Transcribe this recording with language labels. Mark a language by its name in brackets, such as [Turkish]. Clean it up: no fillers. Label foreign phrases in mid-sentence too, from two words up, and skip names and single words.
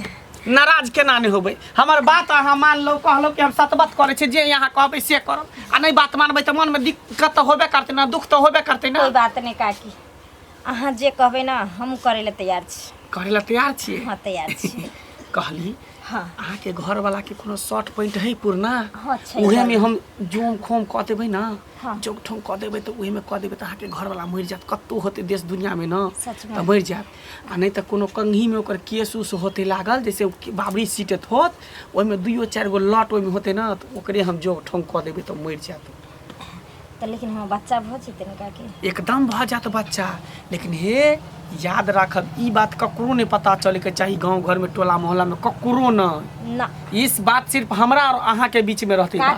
[Maithili] नाराज केना नहीं होबै हमर बात अहाँ मान लो कहलो कि हम सतबत करे छी जे यहाँ कहबै से करब आ नहीं बात मानबै तऽ मन में दिक्कत तो होबे करतै ना दुख तो होबे करतै ना। कोई बात नहीं काकी अहाँ जे कहबै ना हम करे ले तैयार छी। करे ला तैयार छियै। हाँ तैयार छी। कहली हाँ अहाँ के घर वाला के कोनो शॉर्ट पॉइंट है पुरना हाँ छै उहे में घर। हम जोम खोम कह देबै ना हाँ। जोक ठोम कह देबै तो उहे में कह देबै तो अहाँ के घर वाला मर जात कत्तो होते देश दुनिया में ना सच में। तो मर जात आ नहीं तो कोनो कंघी में ओकर केस उस होते लागल जैसे बाबरी सीटत होत ओहि में 2-4 गो लॉट ओहि में होते ना तो ओकरे हम जोक ठोम कह देबै तो मर जात। तो लेकिन हम बच्चा भऽ जेतै ने काकी। एकदम भ जात बच्चा लेकिन हे याद राखब ई बात ककरो नहीं पता चले के चाहिए गांव घर में टोला मोहल्ला में ककरो न। ना इस बात सिर्फ हमरा और अहाँ के बीच में रहती बात।